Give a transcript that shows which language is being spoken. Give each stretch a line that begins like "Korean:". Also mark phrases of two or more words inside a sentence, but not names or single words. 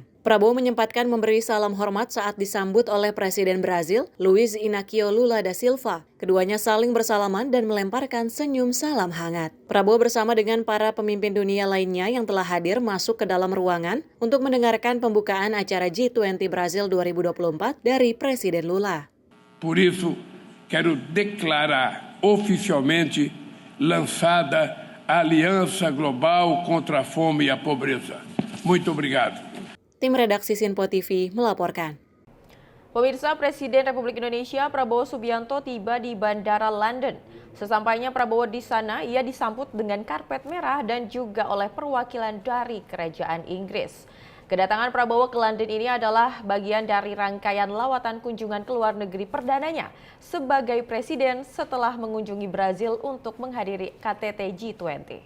Indonesian: Prabowo menyempatkan memberi salam hormat saat disambut oleh Presiden Brazil, Luiz Inácio Lula da Silva. Keduanya saling bersalaman dan melemparkan senyum salam hangat. Prabowo bersama dengan para pemimpin dunia lainnya yang telah hadir masuk ke dalam ruangan untuk mendengarkan pembukaan acara G20 Brazil 2024 dari Presiden Lula.
Portuguese: Por isso, quero declarar oficialmente lançada a Aliança Global contra a Fome e a Pobreza. Muito obrigado.
Indonesian: Tim redaksi Sinpo TV melaporkan. Pemirsa, Presiden Republik Indonesia Prabowo Subianto tiba di Bandara London. Sesampainya Prabowo di sana, ia disambut dengan karpet merah dan juga oleh perwakilan dari Kerajaan Inggris. Kedatangan Prabowo ke London ini adalah bagian dari rangkaian lawatan kunjungan ke luar negeri perdananya sebagai presiden setelah mengunjungi Brazil untuk menghadiri KTT G20.